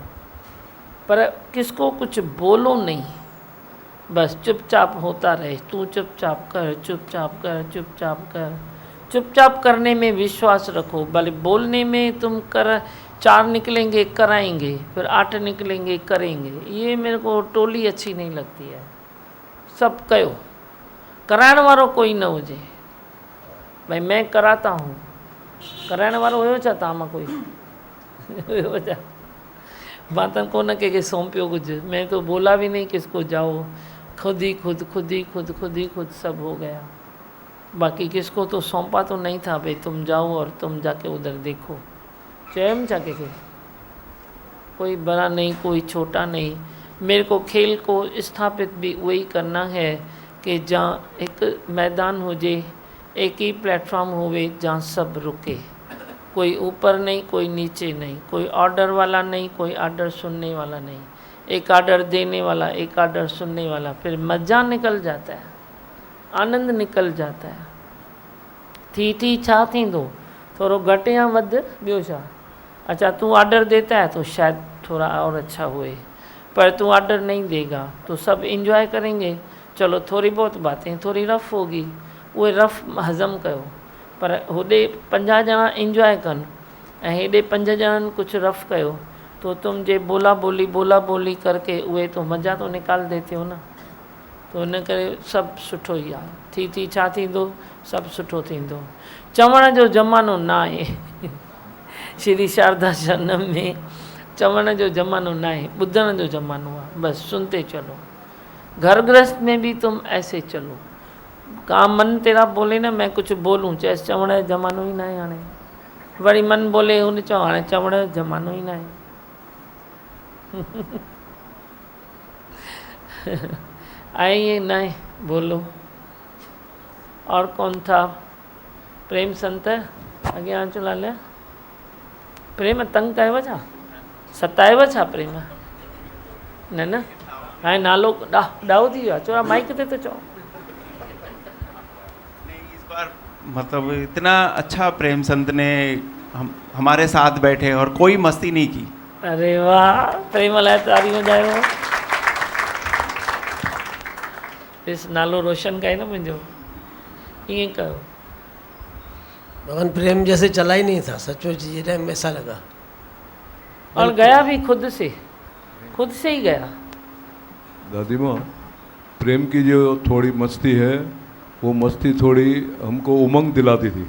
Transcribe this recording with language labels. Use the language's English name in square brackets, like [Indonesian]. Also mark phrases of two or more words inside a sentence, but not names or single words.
[Hindi] पर किसको कुछ बोलो नहीं, बस चुपचाप होता रहे, तू चुपचाप कर, चुपचाप कर, चुपचाप कर। चुपचाप करने में विश्वास रखो, भले बोलने में तुम 4 निकलेंगे कराएंगे, फिर 8 निकलेंगे करेंगे, ये मेरे को टोली अच्छी नहीं लगती है। [Sindhi] सब कयो, कराइण वारो कोई न हुजे। [Hindi] भाई मैं कराता हूँ, [Sindhi] कराइण वारो हुयो छा तव्हां मां कोई? हुयो छा? मां त कोन कंहिंखे सौंपियो कुछ, [Hindi] मैं तो बोला भी नहीं किसको जाओ, खुद ही खुद सब हो गया। बाकी किसको तो सौंपा तो नहीं था भाई तुम जाओ और तुम जाके उधर देखो, [Sindhi] चयम छा के [Hindi] कोई बड़ा नहीं, कोई छोटा नहीं। मेरे को खेल को स्थापित भी वही करना है कि जहाँ एक मैदान [Sindhi] हो जे, [Hindi] एक ही प्लेटफॉर्म होवे जहाँ सब रुके, कोई ऊपर नहीं, कोई नीचे नहीं, कोई ऑर्डर वाला नहीं, कोई ऑर्डर सुनने वाला नहीं, एक ऑर्डर देने वाला, एक ऑर्डर सुनने वाला, फिर मज़ा निकल जाता है, आनंद निकल जाता है। [Sindhi] थी छा थींदो, थोड़ो घटि या वध, ॿियो छा? [Hindi] अच्छा तू ऑर्डर देता है तो शायद थोड़ा और अच्छा हुए, पर तू ऑर्डर नहीं देगा तो सब इंजॉय करेंगे, चलो थोड़ी बहुत बातें थोड़ी रफ़ होगी, [Sindhi] उहे रफ़ हज़म कयो, पर होॾे 50 ॼणा इंजॉय कनि ऐं हेॾे 5 ॼणनि कुझु रफ़ कयो, [Hindi] तो तुम जे बोला बोली करके [Sindhi] उहे तो [Hindi] मज़ा तो निकाल देते हो ना। [Sindhi] तो इन करे सभु सुठो ई आहे, थी छा थींदो, सभु सुठो थींदो। चवण जो ज़मानो न आहे, श्री शारदा शरणम में चवण जो ज़मानो ना है, ॿुधण जो ज़मानो आहे। [Hindi] बस सुनते चलो। घर गृहस्थ में भी तुम ऐसे चलो। काम मन तेरा बोले ना मैं कुछ बोलूँ, [Sindhi] चैस चवण जो ज़मानो ही ना है हाणे। वरी मन बोले हुन चओ हाणे चवण जो ज़मानो ही ना है। [Hindi] आइए नहीं बोलो। और कौन था? [Sindhi] प्रेम संत अॻियां अचो लाल। प्रेम तंग कयव छा? सतायव छा प्रेम? न न हाणे नालो ॾाहो थी वियो आहे। चोरा माइक ते तो चओ। [Hindi] मतलब इतना अच्छा प्रेम संत ने हमारे साथ बैठे और कोई मस्ती नहीं की। [Sindhi] अरे वाह, प्रेम लाइ तारी वॼायो। इस नालो रोशन कयो न मुंहिंजो। ईअं कयो। [Hindi] भगवान प्रेम जैसे चला ही नहीं था, सचमुच ये टाइम ऐसा लगा। और गया भी खुद से ही गया। दादी माँ, प्रेम की जो थोड़ी मस्ती है वो मस्ती थोड़ी हमको उमंग दिलाती थी।